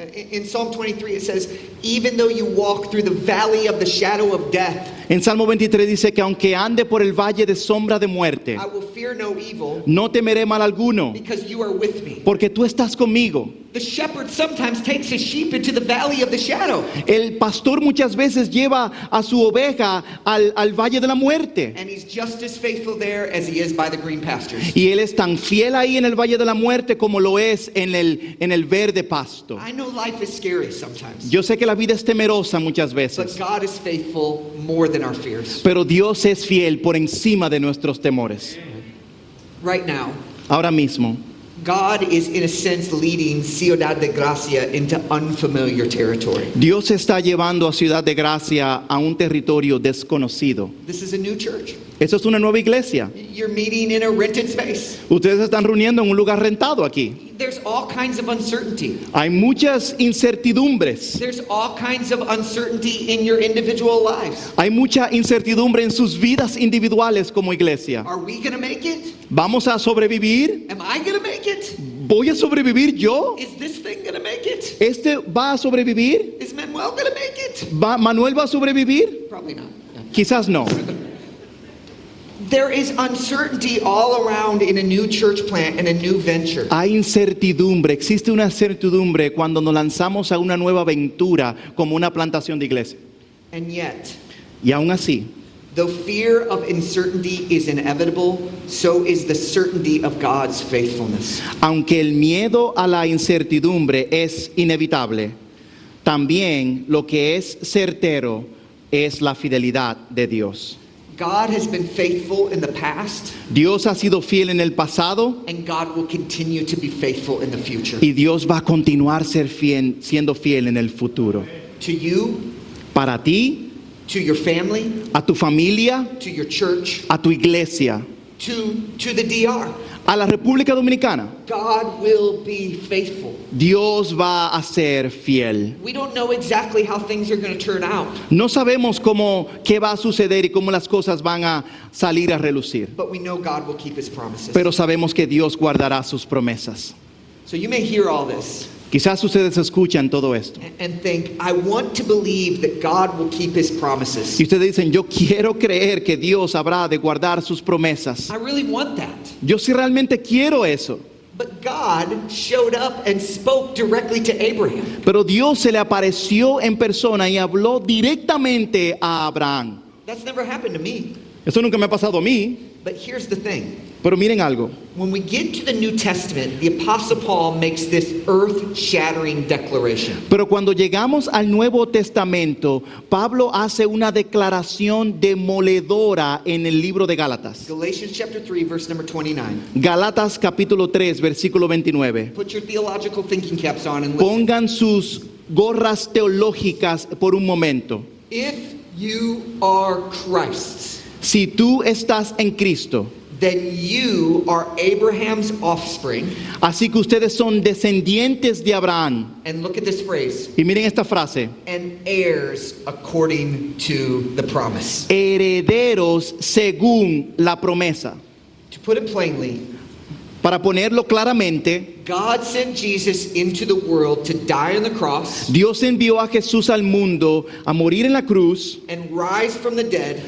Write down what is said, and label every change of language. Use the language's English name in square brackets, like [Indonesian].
[English] In Psalm 23 it says, even though you walk through the valley of the shadow of death, [Spanish] En Salmo 23 dice que aunque ande por el valle de sombra de muerte, [English] I will fear no evil [Spanish] no temeré mal alguno, [English] because you are with me. [Spanish] porque tú estás conmigo. [English] The shepherd sometimes takes his sheep into the valley of the shadow, [Spanish] El pastor muchas veces lleva a su oveja al valle de la muerte. [English] and he's just as faithful there as he is by the green pastures. [Spanish] Y él es tan fiel ahí en el valle de la muerte como lo es en el verde pasto. [English] I know life is scary sometimes, [Spanish] Yo sé que la vida es temerosa muchas [English] but [Spanish] veces, [English] God is faithful more than our fears. [Spanish] pero Dios es fiel por encima de nuestros temores. [English] Right now, [Spanish] Ahora mismo, [English] God is in a sense leading Ciudad de Gracia into unfamiliar territory. [Spanish] Dios está llevando a Ciudad de Gracia a un territorio desconocido. [English] This is a new church. [Spanish] Eso es una nueva iglesia. [English] You're meeting in a rented space. [Spanish] Ustedes se están reuniendo en un lugar rentado aquí. [English] There's all kinds of uncertainty. [Spanish] Hay muchas incertidumbres. [English] There's all kinds of uncertainty in your individual lives. [Spanish] Hay mucha incertidumbre en sus vidas individuales como iglesia. [English] Are we going to make it? [Spanish] ¿Vamos a sobrevivir? [English] Am I going to make it? [Spanish] ¿Voy a sobrevivir yo? [English] Is this thing going to make it? [Spanish] ¿Este va a sobrevivir? [English] Is Manuel going to make it? [Spanish] ¿Manuel va a sobrevivir? [English] Probably not. [Spanish] Quizás no. [English] There is uncertainty all around in a new church plant and a new venture. [Spanish] Hay incertidumbre, existe una incertidumbre cuando nos lanzamos a una nueva aventura como una plantación de iglesia. [English] And yet, [Spanish] Y aún así, [English] though fear of uncertainty is inevitable, so is the certainty of God's faithfulness. [Spanish] aunque el miedo a la incertidumbre es inevitable, también lo que es certero es la fidelidad de Dios. [English] God has been faithful in the past, [Spanish] Dios ha sido fiel en el pasado [English] and God will continue to be faithful in the future. [Spanish] y Dios va a continuar siendo fiel en el futuro. [English] To you, [Spanish] Para ti, [English] to your family, [Spanish] a tu familia, [English] to your church, [Spanish] a tu iglesia, [English] to the DR. [Spanish] a la República Dominicana, [English] God will be faithful. [Spanish] Dios va a ser fiel. [English] We don't know exactly how things are going to turn out, [Spanish] No sabemos qué va a suceder y cómo las cosas van a salir a relucir, [English] but we know God will keep his promises. [Spanish] pero sabemos que Dios guardará sus promesas. [English] So you may hear all this [Spanish] Quizás ustedes escuchan todo esto [English] and think, I want to believe that God will keep his promises. [Spanish] y ustedes dicen, yo quiero creer que Dios habrá de guardar sus promesas. [English] I really want that. [Spanish] Yo sí realmente quiero eso. [English] But God showed up and spoke directly to Abraham. [Spanish] Pero Dios se le apareció en persona y habló directamente a Abraham. [English] That's never happened to me. [Spanish] Eso nunca me ha pasado a mí, [English] But here's the thing. [Spanish] pero miren algo. [English] When we get to the New Testament, the Apostle Paul makes this earth-shattering declaration. [Spanish] Pero cuando llegamos al Nuevo Testamento, Pablo hace una declaración demoledora en el libro de Gálatas. [English] Galatians chapter 3, verse number 29. [Spanish] Gálatas capítulo 3, versículo 29. [English] Put your theological thinking caps on and listen. [Spanish] Pongan sus gorras teológicas por un momento. [English] If you are Christ's, [Spanish] Si tú estás en Cristo, [English] then you are Abraham's offspring. [Spanish] así que ustedes son descendientes de Abraham. [English] And look at this phrase, [Spanish] Y miren esta frase. [English] and heirs according to the promise. [Spanish] Herederos según la promesa. [English] To put it plainly, [Spanish] Para ponerlo claramente, [English] God sent Jesus into the world to die on the cross [Spanish] Dios envió a Jesús al mundo a morir en la cruz [English] and rise from the dead